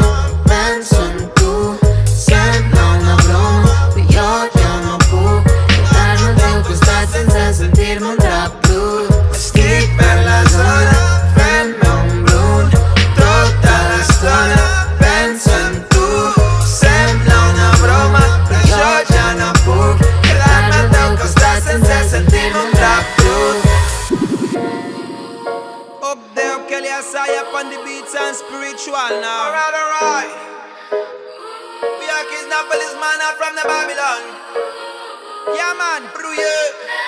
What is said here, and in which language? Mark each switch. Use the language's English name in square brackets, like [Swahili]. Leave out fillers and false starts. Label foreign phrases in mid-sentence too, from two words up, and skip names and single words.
[Catalan] Penso en tu, sembla una broma, però jo ja no puc quedar-me al teu costat sense sentir-me un rap dur. Estic per la zona, fent un blunt tota l'estona. Penso en tu, sembla una broma, però jo ja no puc quedar-me al teu costat sense sentir-me un rap dur. [English] Up there, Kelly Asai up on the beats and spiritual now. Alright. We are Kidnappers, man, from the Babylon. Yeah, man, through you.